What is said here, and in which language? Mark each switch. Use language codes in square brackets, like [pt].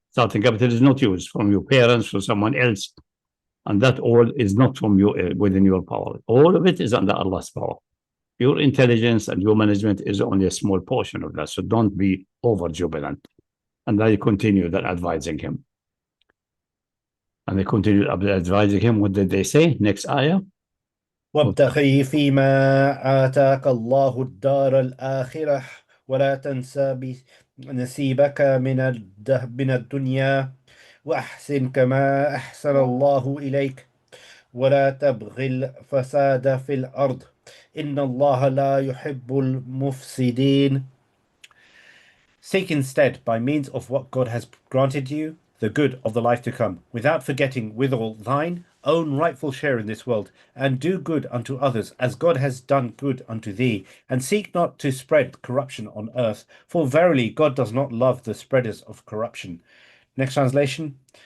[en] Starting capital is not yours, from your parents or someone else. And that all is not from you within your power. All of it is under Allah's power. Your intelligence and your management is only a small portion of that. So don't be over jubilant. And they continued advising him. And they continued advising him. What did they say? Next ayah. [ar] وابتغي فيما آتاك الله الدار الآخرة ولا تنسى نصيبك من الدنيا وأحسن كما أحسن الله إليك ولا تبغي الفساد في الأرض إن الله لا يحب المفسدين. [en] Seek instead, by means of what God has granted you, the good of the life to come, without forgetting withal thine own rightful share in this world, and do good unto others, as God has done good unto thee, and seek not to spread corruption on earth, for verily God does not love the spreaders of corruption. Next translation.